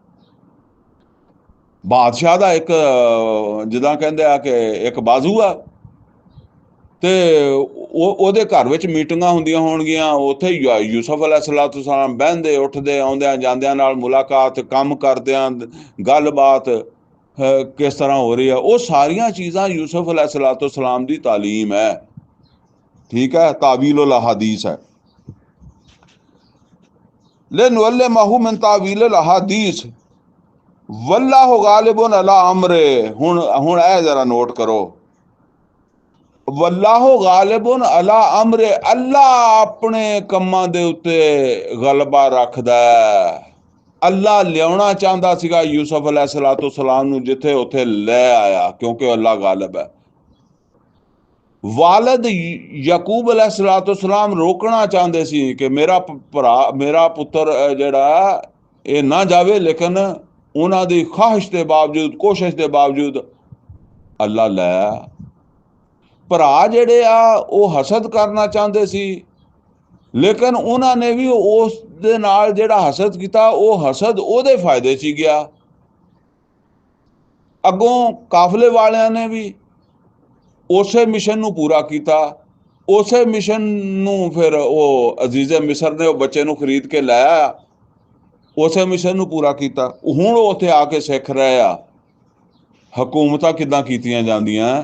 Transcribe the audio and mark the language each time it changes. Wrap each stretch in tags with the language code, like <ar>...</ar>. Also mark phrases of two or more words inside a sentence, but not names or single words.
<pa>ਬਾਦਸ਼ਾਹ ਦਾ ਇੱਕ, ਜਿੱਦਾਂ ਕਹਿੰਦੇ ਆ ਕਿ ਇੱਕ ਬਾਜ਼ੂ ਆ, ਤੇ ਉਹਦੇ ਘਰ ਵਿੱਚ ਮੀਟਿੰਗਾਂ ਹੁੰਦੀਆਂ ਹੋਣਗੀਆਂ, ਉੱਥੇ ਯੂਸਫ अलैहिस्सलाम ਬਹਿੰਦੇ ਉੱਠਦੇ, ਆਉਂਦਿਆਂ ਜਾਂਦਿਆਂ ਨਾਲ ਮੁਲਾਕਾਤ, ਕੰਮ ਕਰਦਿਆਂ ਗੱਲਬਾਤ ਕਿਸ ਤਰ੍ਹਾਂ ਹੋ ਰਹੀ ਆ, ਉਹ ਸਾਰੀਆਂ ਚੀਜ਼ਾਂ ਯੂਸਫ अलैहिस्सलाम ਦੀ ਤਾਲੀਮ ਹੈ। ਠੀਕ ਹੈ,</pa> <ar>تأويل الأحاديث</ar> <pa>ਹੈ।</pa> <ar>لنعلمه من تأويل الأحاديث والله غالب على أمره.</ar> <pa>ਹੁਣ ਏ ਜ਼ਰਾ ਨੋਟ ਕਰੋ,</pa> <ar>والله غالب على أمره,</ar> <pa>ਅੱਲਾਹ ਅਪਣੇ ਕੰਮਾਂ ਦੇ ਉੱਤੇ ਗ਼ਲਬਾ ਰੱਖਦਾ ਹੈ। ਅੱਲਾਹ ਲਿਆਉਣਾ ਚਾਹਤਾ ਸੀਗਾ ਯੂਸੁਫ ਅਲੈਹਿੱਸਲਾਮ ਨੂੰ ਜਿੱਥੇ ਉੱਥੇ ਲੈ ਆਇਆ, ਕਿਉਂਕਿ ਅੱਲਾਹ ਗ਼ਾਲਿਬ ਹੈ। ਵਾਲਿਦ ਯਾਕੂਬ ਅਲੈਹਿੱਸਲਾਮ ਰੋਕਣਾ ਚਾਹਤੇ ਸੀ ਕਿ ਮੇਰਾ ਭਰਾ, ਮੇਰਾ ਪੁੱਤਰ ਜਿਹੜਾ ਯੇ ਨਾ ਜਾਵੇ, ਲੇਕਿਨ ਉਨ੍ਹਾਂ ਦੀ ਖ਼ਾਹਿਸ਼ ਕੇ ਬਾਵਜੂਦ, ਕੋਸ਼ਿਸ਼ ਕੇ ਬਾਵਜੂਦ ਅੱਲਾਹ ਲੈ। ਭਰਾ ਜਿਹੜੇ ਆ ਵੋ ਹਸਦ ਕਰਨਾ ਚਾਹਤੇ ਸੀ, ਲੇਕਿਨ ਉਨ੍ਹੋਂਨੇ ਭੀ ਉਸ ਦੇ ਨਾਲ ਜਿਹੜਾ ਹਸਦ ਕੀਆ, ਵੋ ਹਸਦ ਉਹਦੇ ਫ਼ਾਇਦੇ ਚ ਗਿਆ। ਅੱਗੋਂ ਕਾਫਲੇ ਵਾਲਿਆਂ ਨੇ ਵੀ ਉਸੇ ਮਿਸ਼ਨ ਨੂੰ ਪੂਰਾ ਕੀਤਾ। ਉਸੇ ਮਿਸ਼ਨ ਨੂੰ ਫਿਰ ਉਹ ਅਜ਼ੀਜ਼ੇ ਮਿਸਰ ਨੇ ਉਹ ਬੱਚੇ ਨੂੰ ਖਰੀਦ ਕੇ ਲੈ ਆਇਆ, ਉਸੇ ਮਿਸ਼ਨ ਨੂੰ ਪੂਰਾ ਕੀਤਾ। ਹੁਣ ਉਹ ਉੱਥੇ ਆ ਕੇ ਸਿੱਖ ਰਹੇ ਆ ਹਕੂਮਤਾਂ ਕਿੱਦਾਂ ਕੀਤੀਆਂ ਜਾਂਦੀਆਂ।</pa>